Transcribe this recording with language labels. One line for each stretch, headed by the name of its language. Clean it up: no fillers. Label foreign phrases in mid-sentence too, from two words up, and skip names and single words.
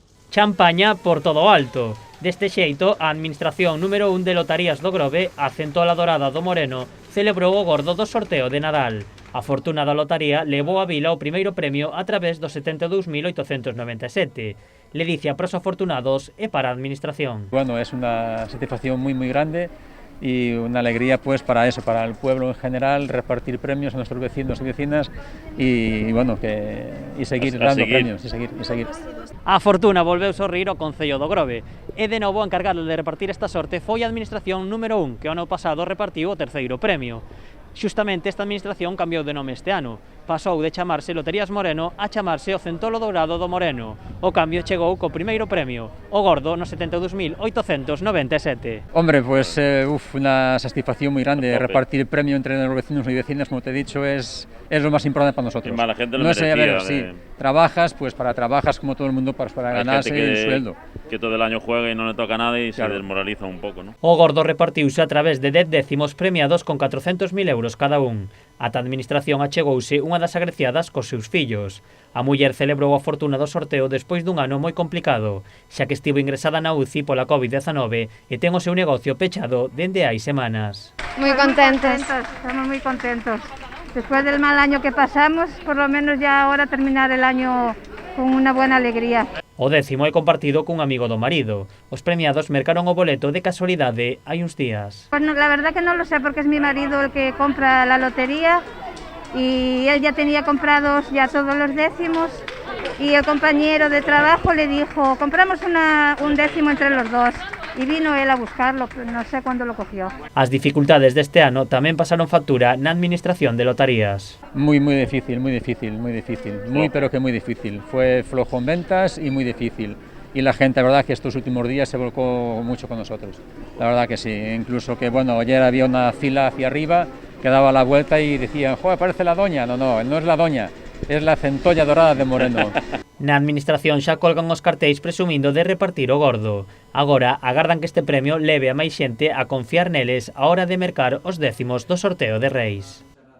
Galician: Champaña por todo o alto. Deste xeito, a Administración número 1 de Lotarías do Grove, a Centola Dorada do Moreno, celebrou o gordo do sorteo de Nadal. A afortunada lotaría levou a vila o primeiro premio a través dos 72.897. Ledicia para os afortunados e para a Administración.
Spanish: Bueno, es una satisfacción muy grande y una alegría pues para eso, para el pueblo en general, repartir premios a nuestros vecinos y vecinas y bueno, y seguir dando premios, y seguir.
Galician: A fortuna volveu sorrir o Concello do Grove e de novo a encargado de repartir esta sorte foi a Administración número 1, que o ano pasado repartiu o terceiro premio. Xustamente esta administración cambiou de nome este ano. Pasou de chamarse Loterías Moreno a chamarse o Centolo Dourado do Moreno. O cambio chegou co primeiro premio, o gordo no 72.897.
Spanish: Hombre, pues una satisfacción muy grande. Repartir premio entre los vecinos y vecinas, como te he dicho, es lo más importante para nosotros. La gente lo no sé, a ver, merecía, sí, trabajas, pues trabajas como todo el mundo para ganarse el sueldo. Que todo el año juega y no le toca nada y claro, se desmoraliza un poco, ¿no?
Galician: O gordo repartiuse a través de 10 décimos premiados con 400.000 euros cada un. Ata a Administración achegouse unha das agreciadas cos seus fillos. A muller celebrou a fortuna do sorteo despois dun ano moi complicado, xa que estivo ingresada na UCI pola COVID-19 e ten o seu negocio pechado dende hai semanas.
Spanish: Muy contentos, estamos muy contentos. Después del mal año que pasamos, por lo menos ya ahora terminar el año con una buena alegría.
Galician: O décimo é compartido cun amigo do marido. Os premiados mercaron o boleto de casualidade hai uns días.
Spanish: Pues no, la verdad que no lo sé porque es mi marido el que compra la lotería y él ya tenía comprados ya todos los décimos y el compañero de trabajo le dijo, compramos un décimo entre los dos. Y vino él a buscarlo, no sé cuándo lo cogió.
Galician: As dificultades deste ano tamén pasaron factura na Administración de Lotarías.
Spanish: Muy difícil, pero que muy difícil. Fue flojo en ventas y muy difícil. Y la gente, la verdad, que estos últimos días se volcó mucho con nosotros. La verdad que sí, incluso que, bueno, ayer había una fila hacia arriba que daba la vuelta y decían, joder, parece la doña. No es la doña, es la Centolla Dorada de Moreno.
Galician: Na Administración xa colgan os cartéis presumindo de repartir o gordo. Agora agardan que este premio leve a máis xente a confiar neles a hora de mercar os décimos do sorteo de Reis.